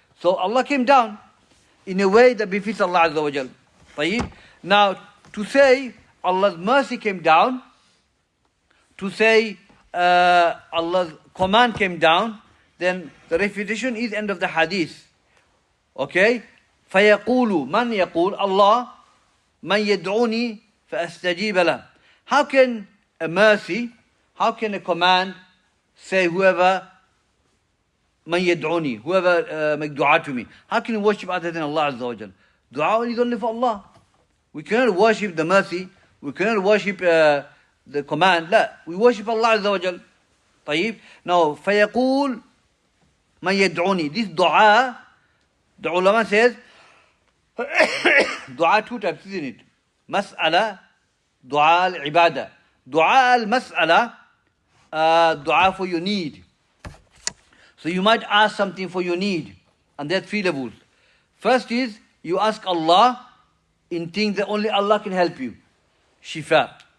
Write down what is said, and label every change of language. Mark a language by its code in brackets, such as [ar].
[en] So Allah came down in a way that befits Allah Azza wa Jal. Tayyib. Now, to say Allah's mercy came down, to say Allah's command came down, then the refutation is end of the hadith. Okay? [ar] فَيَقُولُ Man يَقُول Allah مَنْ يَدْعُونِي فَأَسْتَجِيبَ لَهُ. [en] How can a mercy, how can a command say whoever [ar] مَنْ يَدْعُونِي, [en] whoever make dua to me? How can you worship other than Allah Azza wa Jal? Dua is only for Allah. We cannot worship the mercy, we cannot worship the command. La, we worship Allah Azza wa Jal. طيب. Now, [ar] فَيَقُول مَنْ يَدْعُونِي. [en] This dua, the ulama says, dua 2 types, isn't it? Mas'ala, dua al-ibadah. Dua al-mas'ala, dua for your need. So you might ask something for your need. And there are 3 levels. First is, you ask Allah in things that only Allah can help you. Shifa.